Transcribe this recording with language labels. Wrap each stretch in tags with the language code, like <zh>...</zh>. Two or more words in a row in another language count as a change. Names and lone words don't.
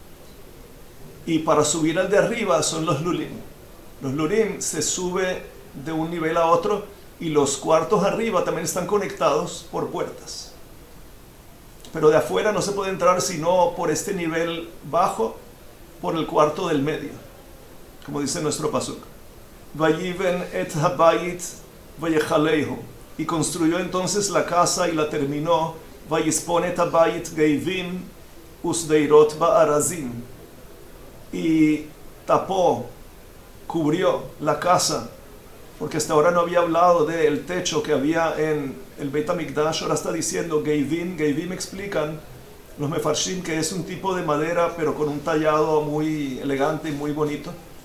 <es>Y para subir al de arriba son los lulim. Los lulim se sube de un nivel a otro, y los cuartos arriba también están conectados por puertas. Pero de afuera no se puede entrar sino por este nivel bajo, por el cuarto del medio, como dice nuestro pasuk.</es> <he>ויבן את הבית ויכלהו.</he> <es>Y construyó entonces la casa y la terminó.</es> <he>ויספן את הבית גבים ושדרת בארזים.</he> <es>Y tapó, cubrió la casa, porque hasta ahora no había hablado del techo que había en el Beit HaMikdash. Ahora está diciendo geivim. Geivim explican los mefarshim que es un tipo de madera, pero con un tallado muy elegante y muy bonito.</es>